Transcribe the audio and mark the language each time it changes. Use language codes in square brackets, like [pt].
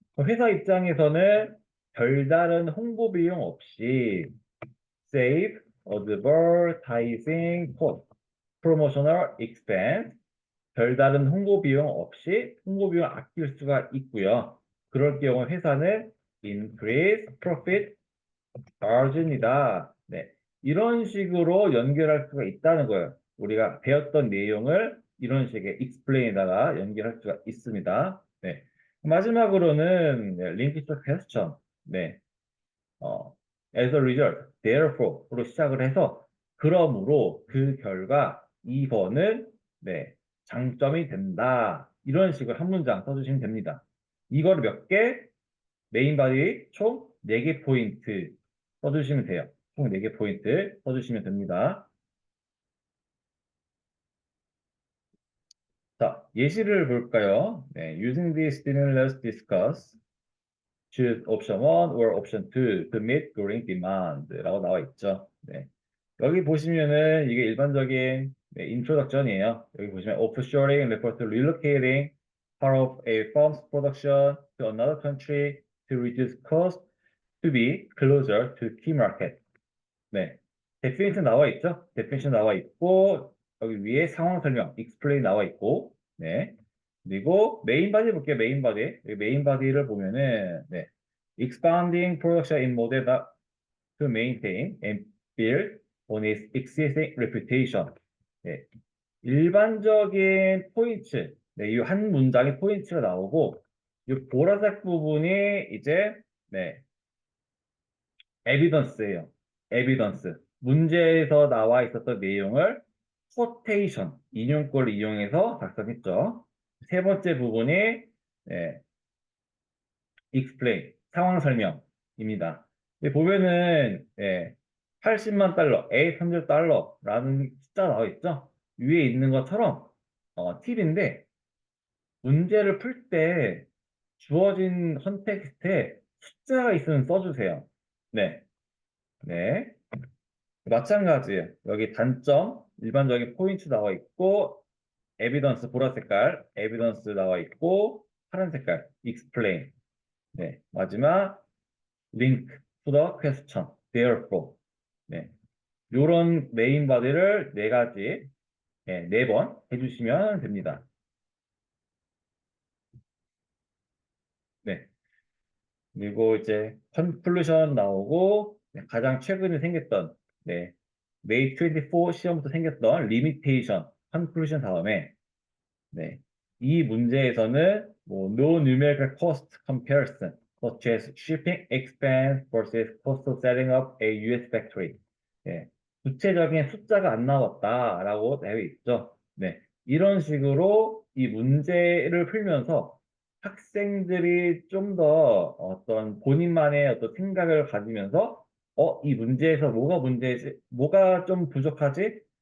[ko] 회사 입장에서는 별다른 홍보 비용 없이 [en] save advertising cost, promotional expense, [ko] 별다른 홍보 비용 없이 홍보 비용 아낄 수가 있고요. 그럴 경우 회사는 [en] increase profit margin [ko] 이다. 네. 이런 식으로 연결할 수가 있다는 거예요. 우리가 배웠던 내용을 이런 식의 explain에다가 연결할 수가 있습니다. 네. 마지막으로는 네, [en] link to question. [ko] 네. [en] as a result, therefore [ko] 로 시작을 해서 그러므로 그 결과 2번은 네, 장점이 된다. 이런 식으로 한 문장 써주시면 됩니다. 이거를 몇 개? 메인 바디 총 4개 포인트 써주시면 돼요. 총 4개 포인트 써주시면 됩니다. 자, 예시를 볼까요? [en] 네, using the stimulus discuss, choose option 1 or option 2 to meet growing demand [ko] 라고 나와 있죠. 네. 여기 보시면은 이게 일반적인 네, 인트로덕션이에요. 여기 보시면 [en] offshoring refers to relocating part of a firm's production to another country to reduce cost to be closer to key market. [ko] 네. definition 나와 있죠? definition 나와 있고 여기 위에 상황 설명 explain 나와 있고 네. 그리고 메인 바디 볼게요. 메인 바디. 여기 메인 바디를 보면은 네. [en] expanding production in model to maintain and build on its existing reputation. [ko] 네. 일반적인 포인트, 네, 이 한 문장의 포인트가 나오고, 이 보라색 부분이 이제, 네, evidence예요. evidence. 문제에서 나와 있었던 내용을 quotation, 인용꼴을 이용해서 작성했죠. 세 번째 부분이, 네, explain, 상황 설명입니다. 보면은, 예, 80만 달러, A 30달러라는 숫자 나와 있죠? 위에 있는 것처럼, 팁인데, 문제를 풀 때 주어진 컨텍스트에 숫자가 있으면 써주세요. 네, 네. 마찬가지예요. 여기 단점, 일반적인 포인트 나와 있고, 에비던스 보라 색깔, 에비던스 나와 있고, 파란 색깔, explain. 네, 마지막, [en] link to the question, therefore. [ko] 네, 요런 메인 바디를 네 가지, 네 번 해주시면 됩니다. 네, 그리고 이제 conclusion 나오고, 네, 가장 최근에 생겼던, 네, May 24 시험부터 생겼던 limitation, conclusion 다음에, 네, 이 문제에서는 뭐 [en] no numerical cost comparison, such as shipping expense versus cost of setting up a US factory. [ko] 네, 구체적인 숫자가 안 나왔다라고 되어 있죠. 네, 이런 식으로 이 문제를 풀면서 학생들이 좀 더 어떤 본인만의 어떤 생각을 가지면서 이 문제에서 뭐가 문제지, 뭐가 좀 부족하지?